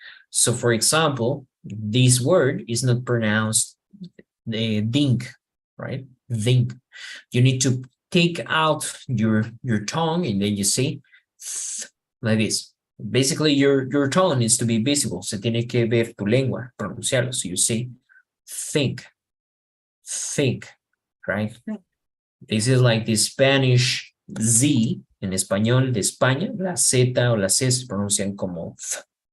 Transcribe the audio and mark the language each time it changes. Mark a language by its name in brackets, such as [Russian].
[English] So for example, this word is not pronounced dink, right? Dink. You need to take out your tongue and then you say like this. Basically, your tongue needs to be visible. [Spanish] Se tiene que ver tu lengua, pronunciarlo. [English] So you say think, right? This is like the Spanish Z. [Spanish] En español de España, la Z o la C se pronuncian como F.